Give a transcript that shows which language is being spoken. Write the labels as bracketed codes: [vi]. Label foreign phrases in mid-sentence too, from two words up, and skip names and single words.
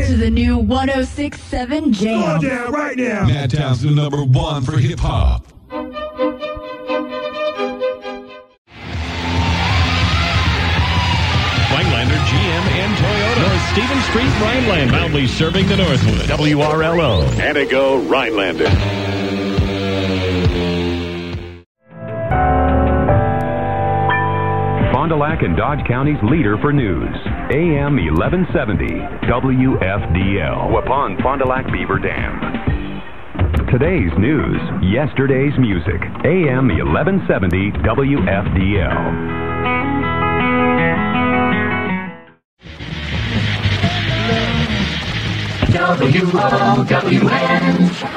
[en] To the new 106.7 Jam. Going down right now. Madtown's the #1 for hip-hop. Rhinelander GM and Toyota. North Stevens Street, Rhineland. Proudly serving the Northwood. WRLO. Antigo, Rhinelander. Fond du Lac and Dodge County's leader for news. AM 1170 WFDL. Waupun Fond du Lac Beaver Dam. Today's news, yesterday's music. AM 1170 WFDL. WOWN.